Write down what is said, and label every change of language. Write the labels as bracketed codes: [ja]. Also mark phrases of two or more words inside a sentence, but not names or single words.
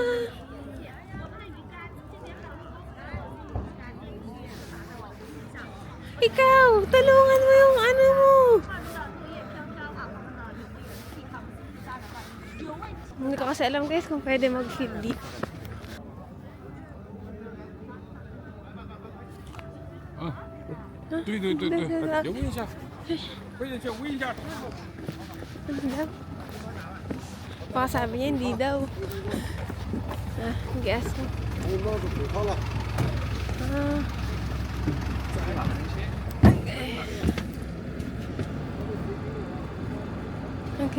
[tl] Ikaw, tulungan mo yung ano mo. Hindi ko kasi alam guys kung pwede mag-feed dito. [zh] 对对对对，你问一下，问一下，问一下。 [tl] Ano daw? Baka sabi niya hindi daw. Ah, gas mo. Ah. Okay.